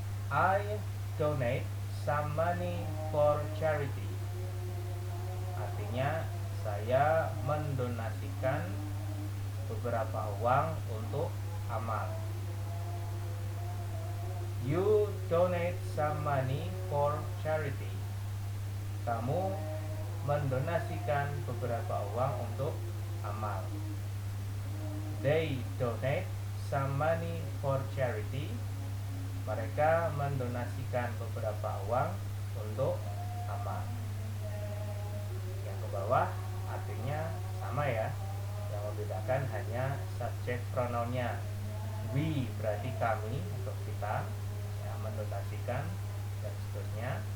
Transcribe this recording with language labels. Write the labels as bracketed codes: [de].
[en] I donate some money for charity. [id] Artinya saya mendonasikan beberapa uang untuk amal. [en] You donate some money for charity. [id] Kamu mendonasikan beberapa uang untuk amal. [en] They donate some money for charity. [id] Mereka mendonasikan beberapa uang untuk amal. Yang ke bawah artinya sama ya. Yang membedakan hanya subject pronounnya. We berarti kami atau kita, ya, mendonasikan dan seterusnya.